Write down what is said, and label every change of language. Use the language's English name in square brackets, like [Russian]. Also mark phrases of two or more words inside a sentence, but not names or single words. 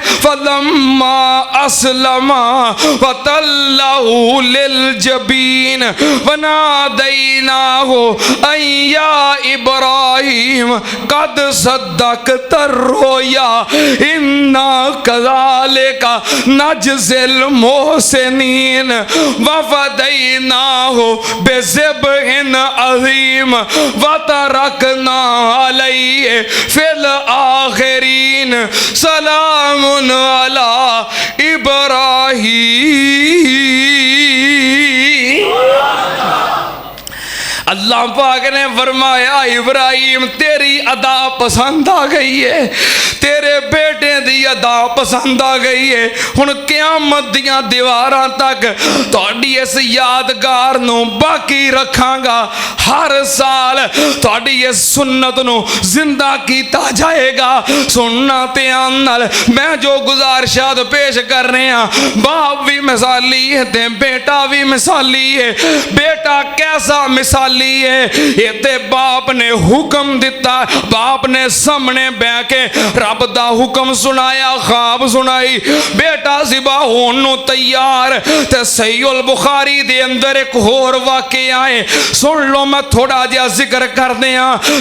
[Arabic] فلما أسلما وتله للجبين وناديناه أن يا إبراهيم قد صدقت الرؤيا إنا كذلك نجزي المحسنين وفديناه بذبح عظيم وتركنا عليه في الآخرين سلام على إبراهيم. [Urdu] اللہ پاک نے فرمایا ابراہیم تیری ادا پسند آ گئی ہے, [Punjabi] تیرے بیٹے دی ادا پسند آ گئی ہے. ہݨ قیامت دیاں دیواراں تک تہاڈی اس یادگار نوں باقی رکھانگا. ہر سال تہاڈی اس سنت نوں زندہ کیتا جائیگا. سننا دھیان نال میں جو گزارشات پیش کر رہے ہیں، باپ بھی مثالی ہے تے بیٹا بھی مثالی ہے. بیٹا کیسا مثالی ہے، یہ تے باپ نے حکم دتا، باپ نے سامنے بہہ کے رب دا حکم سنایا، خواب سنائی، بیٹا ذبح ہوݨ نوں تیار. تے صحیح البخاری دے اندر ایک ہور واقعہ ہے، سن لو، میں تھوڑا جیہا ذکر کر دیاں.